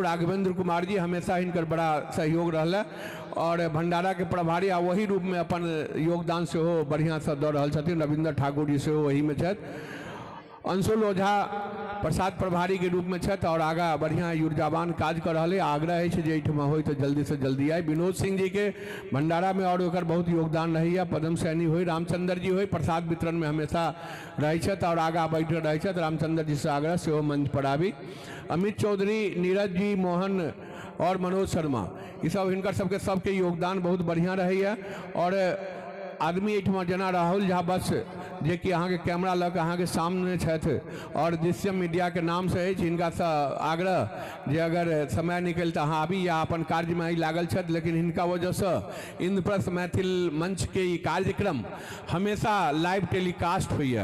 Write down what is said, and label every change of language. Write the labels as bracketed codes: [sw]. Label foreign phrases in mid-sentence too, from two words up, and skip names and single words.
[mai] राघवेंद्र कुमार जी हमेशा इनकर बड़ा सहयोग रहला और भंडारा के प्रभारी आ वही रूप में अपन योगदान से हो बढ़िया से दऽ रहल छथिन। रविंद्र ठाकुर जी से वही में छथि। अंशुल ओझा प्रसाद प्रभारी के रूप में छथि और आगा बढ़िया ऊर्जावान काज कर रहे। आग्रह है जे एहिठमा हो तो जल्दी से जल्दी आए। विनोद सिंह जी के भंडारा में और ओकर बहुत योगदान रही, पदम सैनी हो, रामचंद्र जी हो, प्रसाद वितरण में हमेशा रही छथि और आगा बैठल रही छथि। रामचंद्र जी से आग्रह से मंच पर आबी। अमित चौधरी, नीरज जी, मोहन और मनोज शर्मा, ये सब हिनकर सबके योगदान बहुत बढ़िया रही है और आदमी एहिठमा जेना राहुल झा बस जे कि अहाँ के कैमरा लऽ कऽ अहाँ के सामने छथि और दृश्यम मीडिया के नाम से अछि, हिनका से आग्रह जे अगर समय निकलि तऽ अहाँ आबी या अपन कार्य में लागल छथि, लेकिन हिनका वजह से इंद्रप्रस्थ मैथिल मंच के ई कार्यक्रम हमेशा [en] live telecast [mai] होइए।